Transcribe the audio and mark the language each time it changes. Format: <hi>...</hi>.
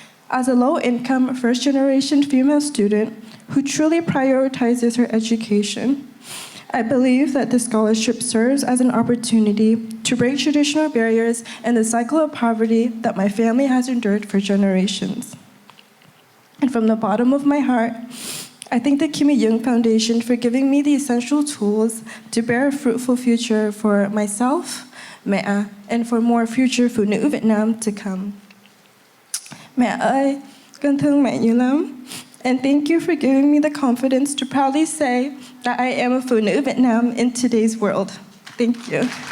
<en>As a low-income, first-generation female student who truly prioritizes her education, I believe that this scholarship serves as an opportunity to break traditional barriers and the cycle of poverty that my family has endured for generations. And from the bottom of my heart, I thank the Kimmy Dương Foundation for giving me the essential tools to bear a fruitful future for myself, Mea, and for more future Phụ Nữ Việt Nam to come.</en> <vi>Mẹ ơi, con thương mẹ nhiều lắm.</vi> <en>And thank you for giving me the confidence to proudly say that I am a Phụ Nữ Việt Nam in today's world. Thank you.</en>